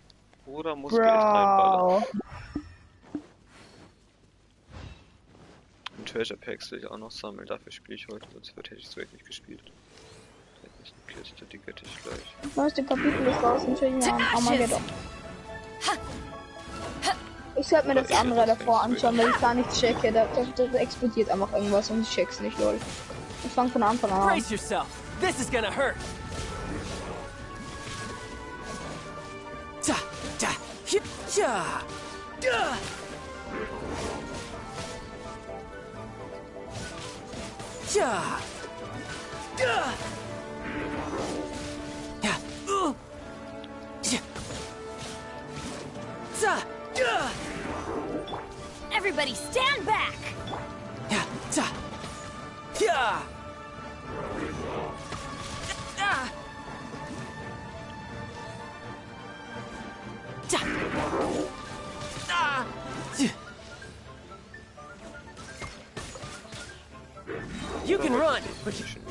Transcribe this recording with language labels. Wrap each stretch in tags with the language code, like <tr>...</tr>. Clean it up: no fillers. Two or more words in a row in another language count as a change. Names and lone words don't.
<de>Oder muss Geld reinballern. Und Treasure Packs will ich auch noch sammeln, dafür spiele ich heute, sonst hätte ich es wirklich nicht gespielt. Da ist eine Kiste, die gette ich gleich. Das neueste Kapitel ist draußen, schön an Armageddon. Ich sollte mir das andere davor anschauen, weil ich gar nichts checke. Da explodiert einfach irgendwas und ich check's nicht, lol. Ich fang von Anfang an.</de> <en>Brace yourself. This is gonna hurt. Ta, ta, hit, ja.</en> <de>Ja. Ja.</de> <en>Everybody stand back!</en> <de>Ja, ta. Ja. Ta.</de> <en>You can run, but you...</en>